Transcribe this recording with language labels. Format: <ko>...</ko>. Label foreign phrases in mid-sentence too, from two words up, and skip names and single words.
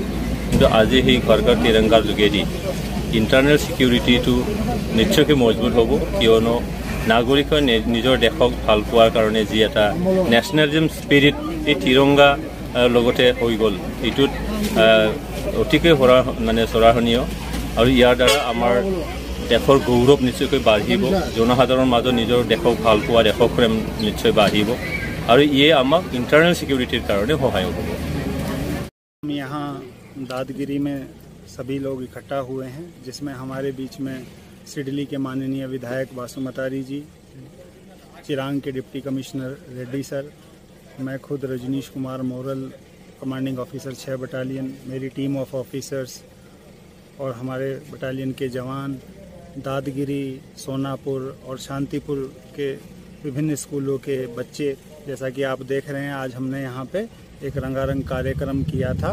<as>কিন্তু আজি সেই ঘৰ ঘৰ তিৰংগাৰ যোগেদি</as> <en>internal securityটো</en> <as>নিশ্চয়কৈ মজবুত হ'ব, কিয়নো নাগৰিকৰ নিজৰ দেশক ভাল পোৱাৰ কাৰণে যি এটা</as> <en>nationalism spirit</en> <as>এই তিৰংগা লগতে হৈ গ'ল, এইটোত অতিকৈ সৰাহনীয়। আৰু ইয়াৰ দ্বাৰা আমাৰ দেশৰ গৌৰৱ নিশ্চয়কৈ বাঢ়িব, জনসাধাৰণৰ মাজত নিজৰ দেশক ভাল পোৱা, দেশক প্ৰেম নিশ্চয় বাঢ়িব, আৰু ইয়ে আমাক</as> <en>internal securityৰ</en> <as>কাৰণে সহায় হ'ব।</as> <hi>हम यहाँ दादगिरी में सभी लोग इकट्ठा हुए हैं, जिसमें हमारे बीच में सिडली के माननीय विधायक बासुमतारी जी, चिरांग के</hi> <en>deputy commissioner</en> <hi>रेड्डी सर, मैं खुद रजनीश कुमार मोरल</hi> <en>commanding officer</en> <hi>6 बटालियन, मेरी</hi> <en>team of officers</en> <hi>और हमारे बटालियन के जवान दादगिरी, सोनापुर और शांतिपुर के विभिन्न स्कूलों के बच्चे, जैसा कि आप देख रहे हैं, आज हमने यहाँ पे एक रंगारंग कार्यक्रम किया था।</hi>